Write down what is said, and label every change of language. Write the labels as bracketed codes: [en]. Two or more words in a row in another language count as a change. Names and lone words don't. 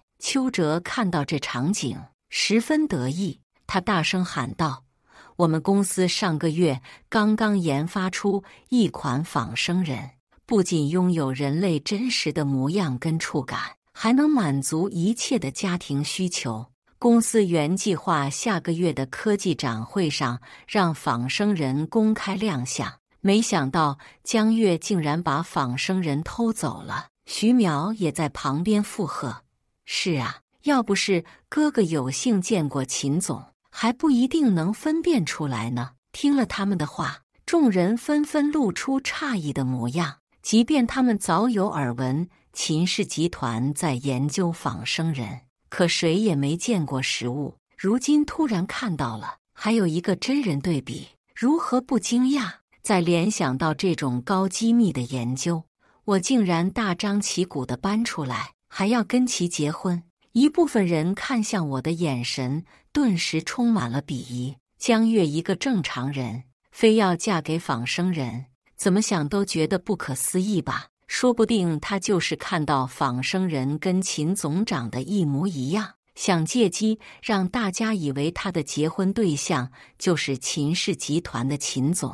[zh] 邱哲看到這場景，十分得意，他大聲喊道：“我們公司上個月剛剛研發出一款仿生人，不僅擁有人類真實的模樣跟觸感，還能滿足一切的家庭需求。公司原計劃下個月的科技展會上讓仿生人公開亮相，沒想到江月竟然把仿生人偷走了。” 徐淼也在旁邊附和：“是啊，要不是哥哥有幸見過秦總，還不一定能分辨出來呢。” 聽了他們的話，眾人紛紛露出詫異的模樣。即便他們早有耳聞秦氏集團在研究仿生人，可誰也沒見過實物。如今突然看到了，還有一個真人對比，如何不驚訝？再聯想到這種高機密的研究，我竟然大張旗鼓地搬出來，還要跟其結婚。一部分人看向我的眼神頓時充滿了鄙夷。江月一個正常人，非要嫁給仿生人，怎麼想都覺得不可思議吧？說不定他就是看到仿生人跟秦總長得一模一樣，想借機讓大家以為他的結婚對象就是秦氏集團的秦總。